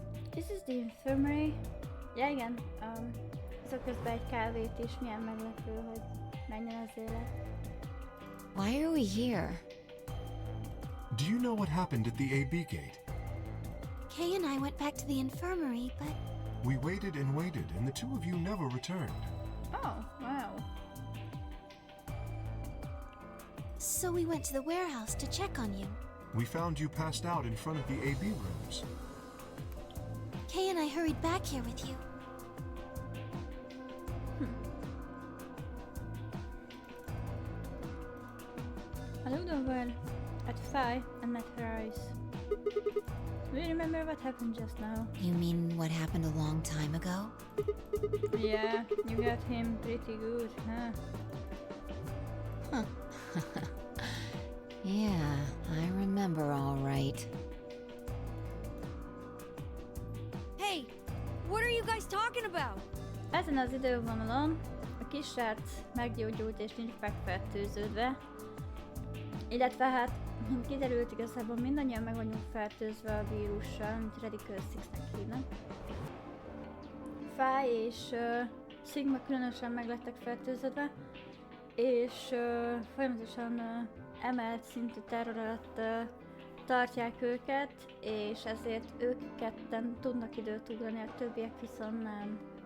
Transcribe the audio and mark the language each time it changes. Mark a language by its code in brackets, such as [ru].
[en] This is the infirmary. [hu] Ja igen, azok közben egy kávét is, milyen meglepő, hogy menjen az élet. [en] Why are we here? Do you know what happened at the AB gate? Kay and I went back to the infirmary, but We waited and waited, and the two of you never returned. Oh, wow. so we went to the warehouse to check on you. We found you passed out in front of the AB rooms. Kay and I hurried back here with you. I looked over at Fi and met her eyes. Do you remember what happened just now? You mean what happened a long time ago? Yeah, you got him pretty good, huh? Yeah, I remember all right. Hey, what are you guys talking about? [hu] Ezen az idővonalon a kis srác meggyógyult és nincs megfertőződve. Illetve hát, mint kiderült, igazából mindannyian meg vagyunk fertőzve a vírussal, amit Radical 6-nek hívnak. Fi és Sigma különösen meg lettek fertőződve, és folyamatosan emelt szintű terror alatt tartják őket, és ezért ők ketten tudnak időt ugrani, a többiek viszont nem.